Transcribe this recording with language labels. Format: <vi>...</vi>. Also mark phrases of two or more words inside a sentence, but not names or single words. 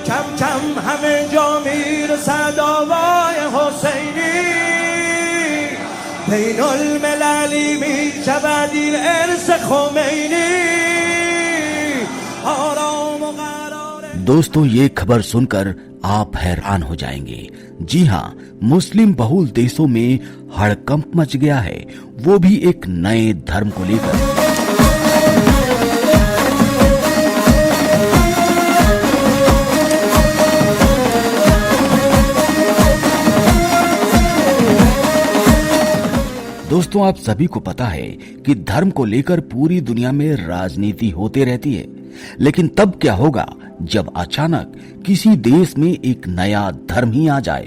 <fa>کم کم همه جا میرسد آوای حسینی بین المللی میشود این ارث خمینی آرام و قرار.</fa> <hi>दोस्तों, ये खबर सुनकर आप हैरान हो जाएंगे। जी हाँ, मुस्लिम बहुल देशों में हड़कंप मच गया है, वो भी एक नए धर्म को लेकर। दोस्तों, आप सभी को पता है कि धर्म को लेकर पूरी दुनिया में राजनीति होते रहती है, लेकिन तब क्या होगा जब अचानक किसी देश में एक नया धर्म ही आ जाए।</hi>